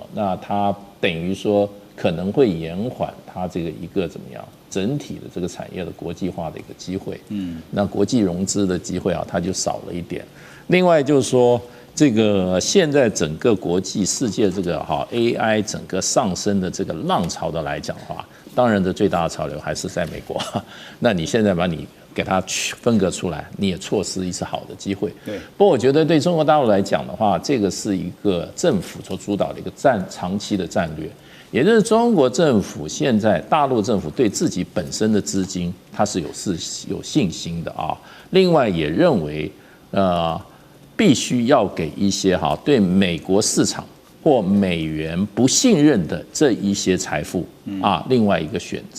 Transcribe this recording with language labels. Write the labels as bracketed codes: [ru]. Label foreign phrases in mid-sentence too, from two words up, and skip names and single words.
[zh] 那它等於說可能會延緩它這個一個怎麼樣整體的這個產業的國際化的一個機會。那國際融資的機會啊，它就少了一點。另外就是說，這個現在整個國際世界這個AI 整個上升的這個浪潮的來講的話，當然的最大的潮流還是在美国。那你現在把你給它分割出来，你也錯失一次好的機會。对。不過我覺得對中國大陸來講的話，這個是一個政府所主導的一個長期的戰略，也就是中國政府現在大陸政府對自己本身的資金它是有信心的啊。另外也認為必須要給一些對美國市場或美元不信任的這一些財富啊，另外一個選擇。